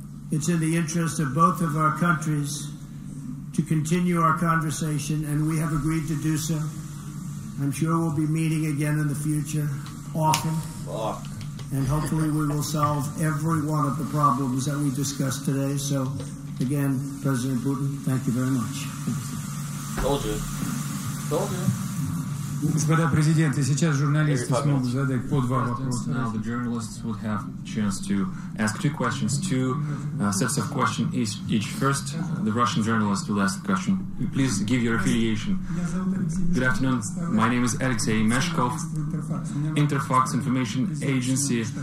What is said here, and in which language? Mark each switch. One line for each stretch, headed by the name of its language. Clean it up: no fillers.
English: It's in the interest of both of our countries to continue our conversation, and we have agreed to do so. I'm sure we'll be meeting again in the future, often. And hopefully we will solve every one of the problems that we discussed today. So, again, President Putin, thank you very much. Told you. Told you.
Russian: Господа президенты, сейчас журналисты смогут задать по два вопроса.
English: Now the journalists would have a chance to ask two questions, two sets of questions each. First, the Russian journalist will ask the question. Please give your affiliation. Good afternoon. My name is Alexei Meshkov, Interfax Information Agency.